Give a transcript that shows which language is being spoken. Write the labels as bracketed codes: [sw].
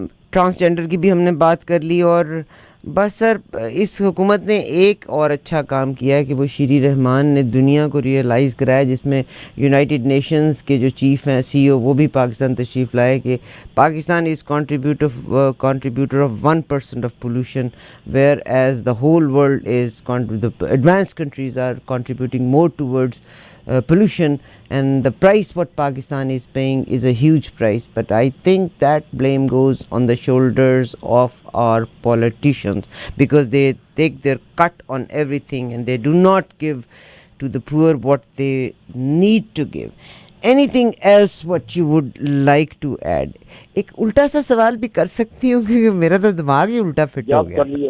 [ur] Transgender کی بھی ہم نے بات کر لی, اور بس سر اس حکومت نے ایک اور اچھا کام کیا ہے کہ وہ شیری رحمان نے دنیا کو ریئلائز کرایا, جس میں یونائٹڈ نیشنز کے جو چیف ہیں سی او وہ بھی پاکستان تشریف لائے کہ پاکستان از [en] contributor of 1% of pollution, whereas the whole world is the advanced countries are contributing more towards pollution, and the price what Pakistan is paying is a huge price. But I think that blame goes on the shoulders of our politicians, because they take their cut on everything and they do not give to the poor what they need to give. Anything else what you would like to add? [ur] ایک الٹا سا سوال بھی کر سکتی ہوں کیونکہ میرا تو دماغ ہی الٹا فٹ ہو گیا.